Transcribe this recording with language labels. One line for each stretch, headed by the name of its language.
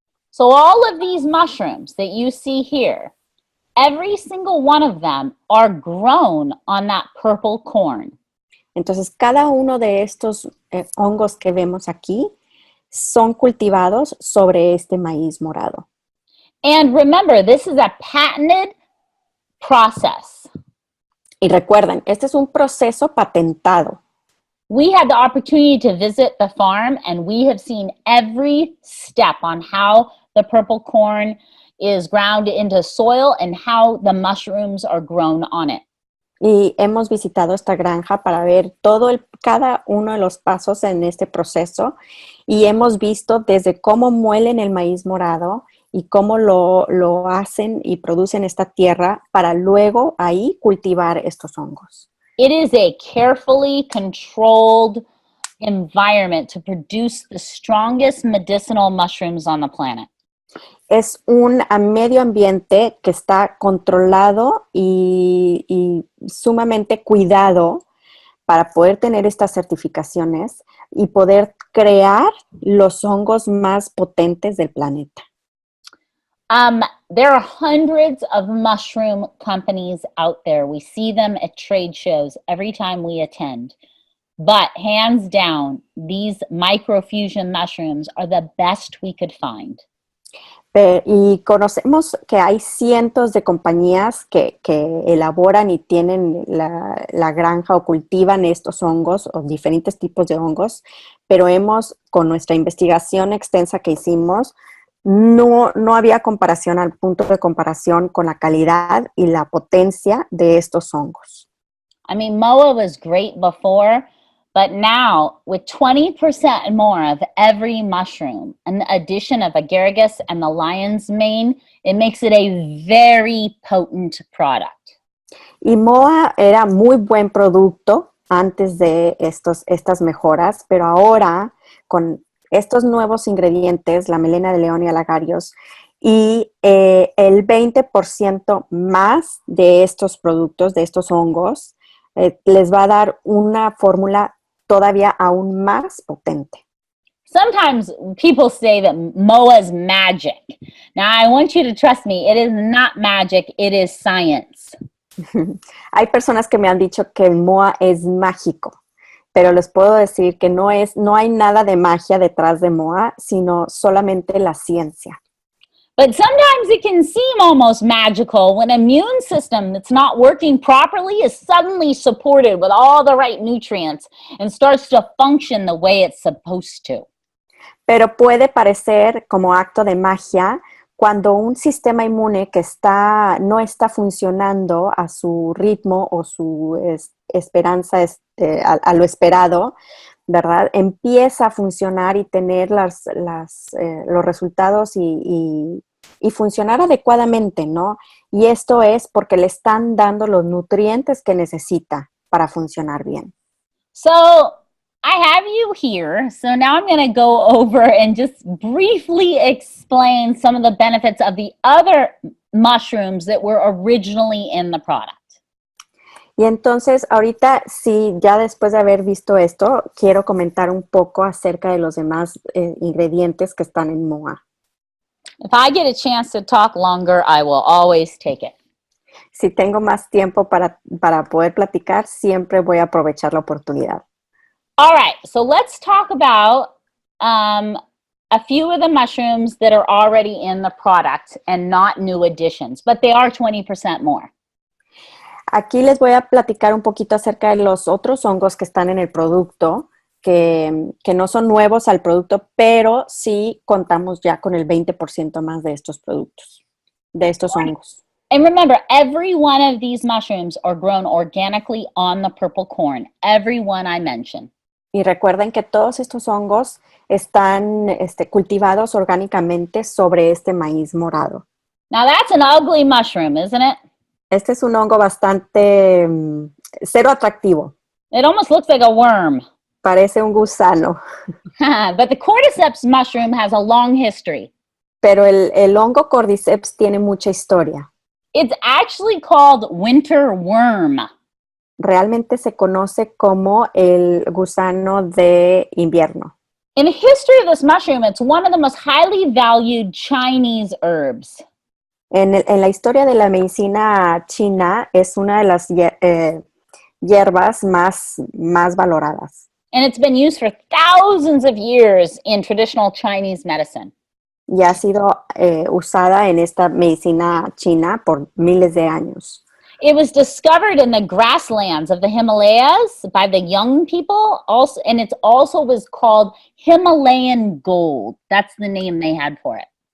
English: So all of these mushrooms that you see here, every single one of them are grown on that purple corn.
Spanish: Entonces, cada uno de estos hongos que vemos aquí son cultivados sobre este maíz morado.
English: And remember, this is a patented process.
Spanish: Y recuerden, este es un proceso patentado.
English: We had the opportunity to visit the farm, and we have seen every step on how the purple corn is ground into soil and how the mushrooms are grown on it.
Spanish: Y hemos visitado esta granja para ver cada uno de los pasos en este proceso, y hemos visto desde cómo muelen el maíz morado y cómo lo hacen y producen esta tierra para luego ahí cultivar estos hongos.
English: It is a carefully controlled environment to produce the strongest medicinal mushrooms on the planet.
Spanish: Es un medio ambiente que está controlado y sumamente cuidado para poder tener estas certificaciones y poder crear los hongos más potentes del planeta.
English: There are hundreds of mushroom companies out there. We see them at trade shows every time we attend. But hands down, these microfusion mushrooms are the best we could find.
Spanish: Y conocemos que hay cientos de compañías que elaboran y tienen la granja o cultivan estos hongos o diferentes tipos de hongos, pero con nuestra investigación extensa que hicimos, no había comparación al punto de comparación con la calidad y la potencia de estos hongos.
English: I mean, MOA was great before, but now with 20% more of every mushroom and the addition of a Garrigus and the lion's mane, it makes it a very potent product.
Spanish: Y MOA era muy buen producto antes de estas mejoras, pero ahora con estos nuevos ingredientes, la melena de león y alagarios, y el 20% más de estos productos, de estos hongos, les va a dar una fórmula todavía aún más potente.
English: Sometimes people say that MOA is magic. Now, I want you to trust me, it is not magic, it is science.
Spanish: Hay personas que me han dicho que el MOA es mágico, pero les puedo decir que no hay nada de magia detrás de MOA, sino solamente la ciencia.
English: But sometimes it can seem almost magical when an immune system that's not working properly is suddenly supported with all the right nutrients and starts to function the way it's supposed to.
Spanish: Pero puede parecer como acto de magia cuando un sistema inmune que no está funcionando a su ritmo o su esperanza a lo esperado, ¿verdad? Empieza a funcionar y tener los resultados y funcionar adecuadamente, ¿no? Y esto es porque le están dando los nutrientes que necesita para funcionar bien.
English: So I have you here. So now I'm going to go over and just briefly explain some of the benefits of the other mushrooms that were originally in the product.
Spanish: Y entonces, ahorita, sí, ya después de haber visto esto, quiero comentar un poco acerca de los demás ingredientes que están en MOA.
English: If I get a chance to talk longer, I will always take it.
Spanish: Si tengo más tiempo para poder platicar, siempre voy a aprovechar la oportunidad.
English: All right, so let's talk about a few of the mushrooms that are already in the product and not new additions, but they are 20% more.
Spanish: Aquí les voy a platicar un poquito acerca de los otros hongos que están en el producto, que no son nuevos al producto, pero sí contamos ya con el 20% más de estos productos, de estos hongos.
English: And remember, every one of these mushrooms are grown organically on the purple corn, every one I mentioned.
Spanish: Y recuerden que todos estos hongos están cultivados orgánicamente sobre este maíz morado.
English: Now that's an ugly mushroom, isn't it?
Spanish: Este es un hongo bastante cero atractivo.
English: It almost looks like a worm.
Spanish: Parece un gusano.
English: But the cordyceps mushroom has a long history.
Spanish: Pero el hongo cordyceps tiene mucha historia.
English: It's actually called winter worm.
Spanish: Realmente se conoce como el gusano de invierno.
English: In the history of this mushroom, it's one of the most highly valued Chinese herbs.
Spanish: En la historia de la medicina china es una de las hierbas más valoradas.
English: And it's been used for thousands of years in traditional Chinese medicine.
Spanish: Y ha sido usada en esta medicina china por miles de años.
English: It was discovered in the grasslands of the Himalayas by the young people, also, and it also was called Himalayan gold. That's the name they had for it.